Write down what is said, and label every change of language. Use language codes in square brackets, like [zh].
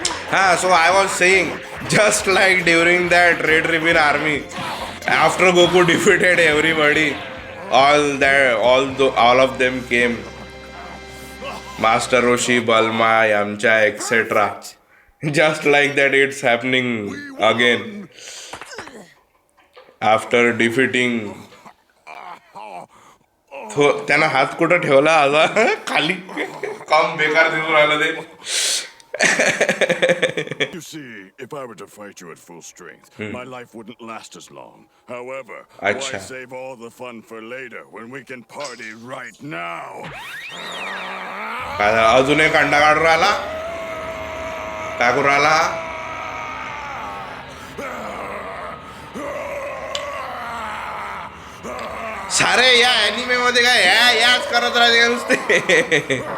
[en] हा, so I was saying, just like during that Red Ribbon Army, after Goku defeated everybody, all of them came. Master Roshi, Bulma, Yamcha, etc. Just like that, it's happening again. After defeating, [mr] त्यानं हात कुठं ठेवला आता खाली, काम बेकार दिसून राहिलं ते. [en] You see, if I were to fight you at full strength, my life wouldn't last as long. However, why Acha. save all the fun for later when we can party right now? [mr] काय झालं? अजून एक अंडा काढून राहिला. काय करून राहिला? सारे या अॅनिमे मध्ये काय याच करत राहते का नुसते?